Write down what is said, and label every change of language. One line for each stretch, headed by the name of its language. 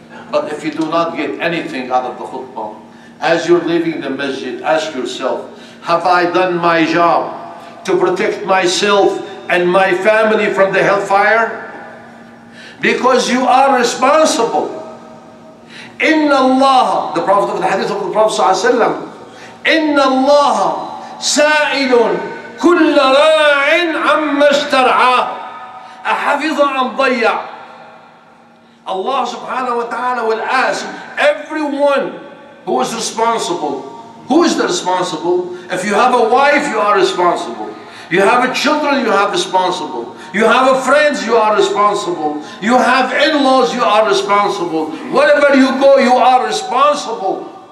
English: But if you do not get anything out of the khutbah, as you're leaving the masjid, ask yourself, have I done my job to protect myself and my family from the hellfire? Because you are responsible. Inna Allah, the Prophet of the hadith of the Prophet ﷺ,
Arabic: إن الله سائل كل راع عما استرعاه أحفظ أم ضيع.
English: Allah subhanahu wa ta'ala will ask everyone who is responsible Who is the responsible? If you have a wife, you are responsible. You have a children, you are responsible. You have a friends, you are responsible. You have in-laws, you are responsible. Wherever you go, you are responsible.